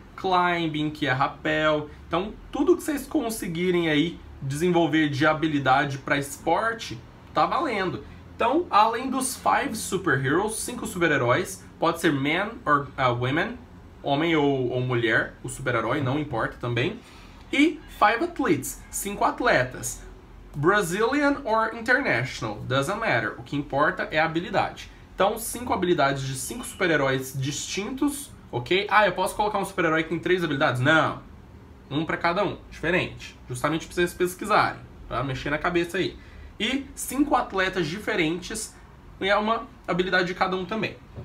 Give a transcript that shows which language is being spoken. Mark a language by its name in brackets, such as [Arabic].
[Portuguese] Climbing, que é rapel. Então, tudo que vocês conseguirem aí desenvolver de habilidade para esporte, tá valendo. Então, além dos 5 superheroes, 5 super-heróis, pode ser [English] men or women, [Portuguese] homem ou mulher, o super-herói, não importa também. E 5 athletes, 5 atletas. [English] Brazilian or international, doesn't matter. [Portuguese] O que importa é a habilidade. Então, 5 habilidades de 5 super-heróis distintos, ok? Eu posso colocar um super-herói que tem 3 habilidades? Não. Um para cada um, diferente. Justamente para vocês pesquisarem, para mexer na cabeça aí. E 5 atletas diferentes, e é uma habilidade de cada um também.